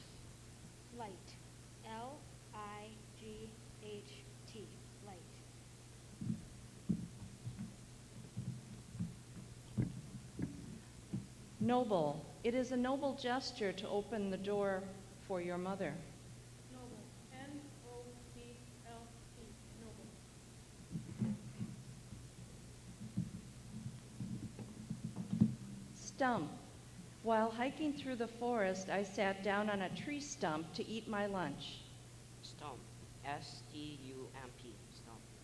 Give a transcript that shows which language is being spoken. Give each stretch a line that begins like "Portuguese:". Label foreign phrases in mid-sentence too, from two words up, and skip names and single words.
English: Light. L-I-G-H-T. Light. Noble. It is a noble gesture to open the door for your mother. Noble. N-O-B-L-E. Noble. Stump. While hiking through the forest, I sat down on a tree stump to eat my lunch. Stump. S-T-U-M-P. Stump.